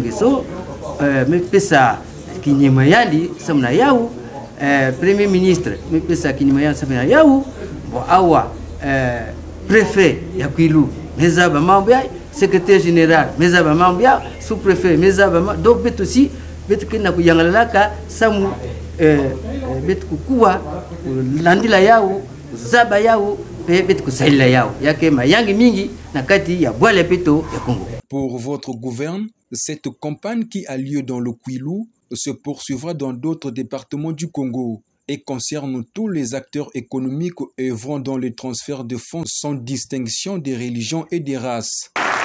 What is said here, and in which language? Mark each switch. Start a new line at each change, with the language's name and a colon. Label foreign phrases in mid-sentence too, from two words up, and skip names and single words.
Kituba (Democratic Republic of Congo): Nguesso mepesa kinyema yali samna yao
French: premier ministre
Kituba (Democratic Republic of Congo): mepesa kinyema yali samna yao bo awa préfet ya Kwilu mezaba mambo ya
French: secrétaire général
Kituba (Democratic Republic of Congo): mezaba mambo ya sous-préfet mezaba do beto si beto kina kuyangalaka samu beto kukua landila yao zaba yao beto kusaila yao yake mayangi mingi na kati ya bwala beto ya Congo.
French: Pour votre gouverne, cette campagne qui a lieu dans le Kwilu se poursuivra dans d'autres départements du Congo et concerne tous les acteurs économiques œuvrant dans les transferts de fonds sans distinction des religions et des races.